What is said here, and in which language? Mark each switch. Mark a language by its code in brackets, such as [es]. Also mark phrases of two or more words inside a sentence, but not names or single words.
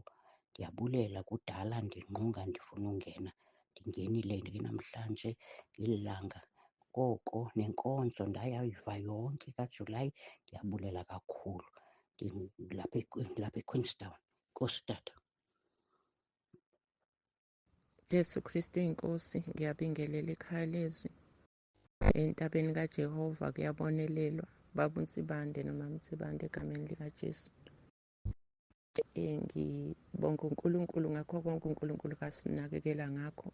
[xh] Ndiyabulela, kudala ndinqunga ndifuna ungena, ndingenile ke namhlanje ngeli langa. Koko nenkonzo ndayayiva yonke kaJulayi. Ndiyabulela kakhulu. Lapha eQueenstown. Nkosi tata. [zu] Jesu Kristu inkosi, ngiyabingelela ikhaya lezwi. [xh] Entabeni kaJehova kuyabonelelwa. [zu] Baba uNsibande nomama uNsibande egameni likaJesu. Ngibonga uNkulunkulu ngakho konke uNkulunkulu kasinakekela ngakho.